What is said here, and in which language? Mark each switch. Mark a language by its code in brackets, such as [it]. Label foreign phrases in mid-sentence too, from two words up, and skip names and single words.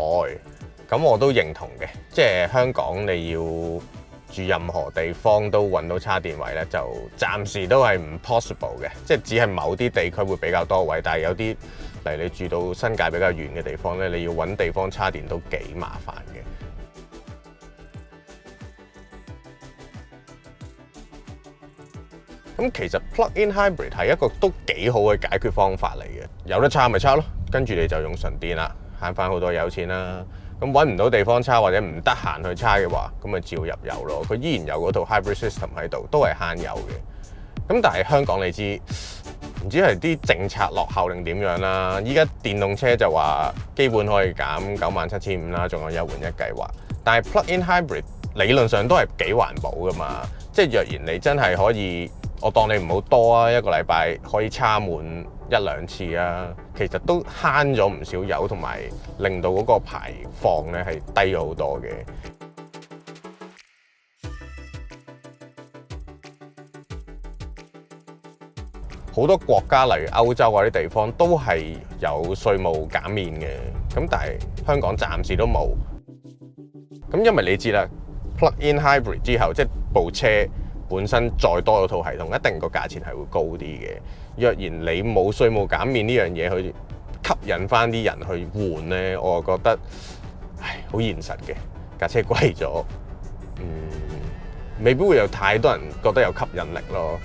[yue] 咁我都認同嘅，即係香港你要住任何地方都揾到叉電位咧，就暫時都係唔 possible 嘅。即係只係某啲地區會比較多位，但係有啲例如你住到新界比較遠嘅地方咧，你要揾地方叉電都幾麻煩嘅。咁其實 [en] plug-in hybrid [yue] 係一個都幾好嘅解決方法嚟嘅，有得叉咪叉咯，跟住你就用純電啦，慳翻好多油錢啦。咁揾唔到地方叉或者唔得閒去叉嘅話，咁咪照入油咯。佢依然有嗰套 [en] hybrid system [yue] 喺度，都係慳油嘅。咁但係香港你知，唔知係啲政策落後定點樣啦？依家電動車就話基本可以減97,500啦，仲有一換一計劃。但係 [en] plug-in hybrid [yue] 理論上都係幾環保噶嘛，即係若然你真係可以。我當你唔好多啊，一個禮拜可以叉滿1-2次啊，其實都慳咗唔少油，同埋令到嗰個排放咧係低咗好多嘅。好多國家例如歐洲嗰啲地方都係有稅務減免嘅，咁但係香港暫時都冇。咁因為你知啦 ， [en] plug-in hybrid [yue] 之後，即係部車本身再多咗套系統，一定個價錢係會高啲嘅。若然你冇稅務減免呢樣嘢去吸引翻啲人去換咧，我就覺得好現實嘅，架車貴咗，未必會有太多人覺得有吸引力咯。